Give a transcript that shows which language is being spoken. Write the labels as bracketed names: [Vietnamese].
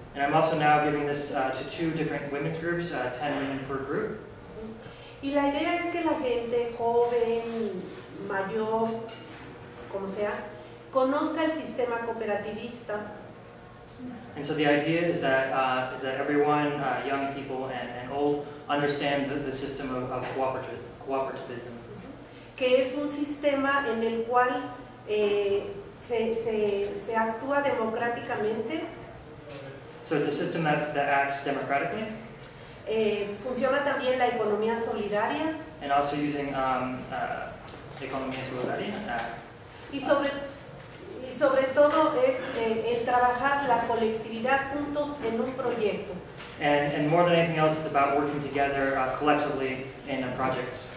[English] And I'm also now giving this to 2 different women's groups, 10 women per group. [Spanish] Y la idea es que la gente joven, mayor, como sea, conozca el sistema cooperativista. [English] And so the idea is that everyone, young people and old, understand the system of cooperativism. [Spanish] Que es un sistema en el cual se actúa democráticamente. [English] So it's a system that acts democratically. [Spanish] Funciona también la economía solidaria. [English] And also using economía solidaria. [Spanish] Y sobre todo es el trabajar la colectividad juntos en un proyecto. [English] And more than anything else, it's about working together collectively in a project.